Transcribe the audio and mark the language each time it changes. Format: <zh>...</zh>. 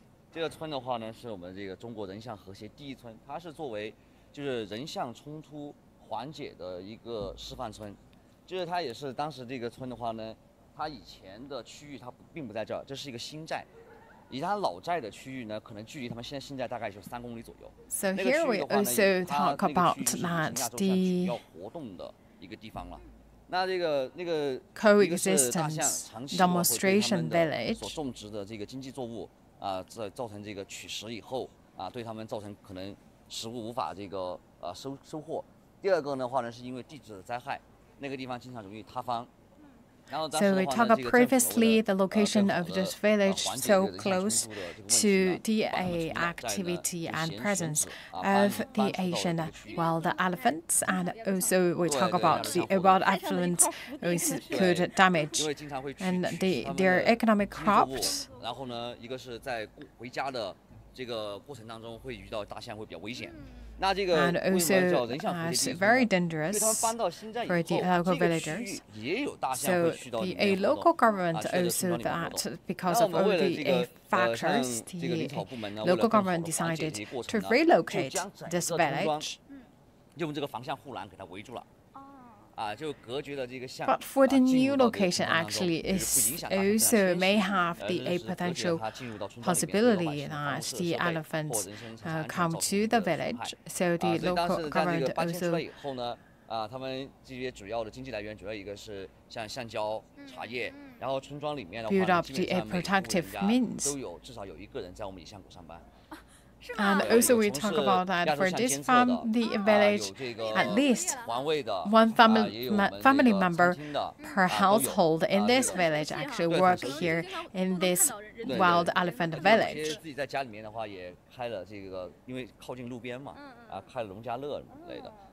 <zh>这个村的话呢，是我们这个中国人象和谐第一村，它是作为就是人象冲突缓解的一个示范村。就是它也是当时这个村的话呢。它以前的区域它并不在这儿，这是一个新寨。以它老寨的区域呢，可能距离他们现在新寨大概就3公里左右。</zh> <en>So here we also talk about that the</en> <zh>要活动的一个地方了。那这个</zh> <en>coexistence demonstration village</en> <zh>所种植的这个经济作物造成这个取食以后对他们造成可能食物无法这个收获。第二个的话呢，是因为地质的灾害，那个地方经常容易塌方。</zh> <en>So we talked about previously the location of this village so close to the activity and presence of the Asian wild elephants, and also we talk about the wild elephants could damage and their economic crops.</en> <zh>然后呢，一个是在回家的这个过程当中会遇到大象会比较危险。</zh> <en>And also very dangerous for the local villagers. So the local government also that because of all the factors, the local government decided to relocate this village.</en> <zh>用这个防象护栏给它围住了。</zh> <en>But for the new location, actually, it also may have a potential possibility that the elephants come to the village. So the local government also</en> <zh>他们这些主要的经济来源主要一个是像橡胶、茶叶，然后村庄里面的话，基本上每户人家都有至少有一个人在我们野象谷上班。</zh> <en>And also we talk about that for this family village, at least one family member per household in this village actually work here in this wild elephant village.</en> <zh>自己在家里面的话也开了这个，因为靠近路边嘛，开了农家乐之类的。</zh>